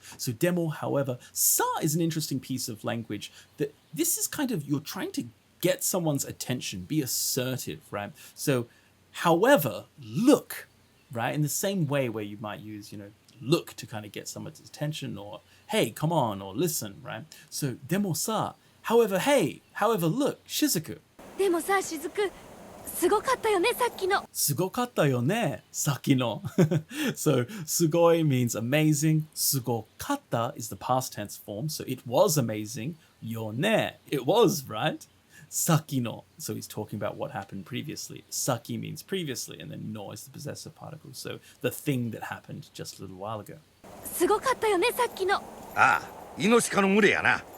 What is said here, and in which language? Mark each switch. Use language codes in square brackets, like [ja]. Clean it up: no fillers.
[en] So demo, however, sa is an interesting piece of language that this is kind of, you're trying to get someone's attention, be assertive, right? So, however, look, right? In the same way where you might use, look to kind of get someone's attention, or hey, come on, or listen, right? So demo sa. However, hey, however, look, shizuku. [ja] でもさ、雫。すごかったよね、さっきの。すごかったよね、さっきの. [en] So, sugoi means amazing. Sugokata is the past tense form, so it was amazing. Yone, it was, right? Sakino, so he's talking about what happened previously. Saki means previously, and then no is the possessive particle, so the thing that happened just a little while ago. [ja] すごかったよね、さっきの。ああ、イノシカの群れやな。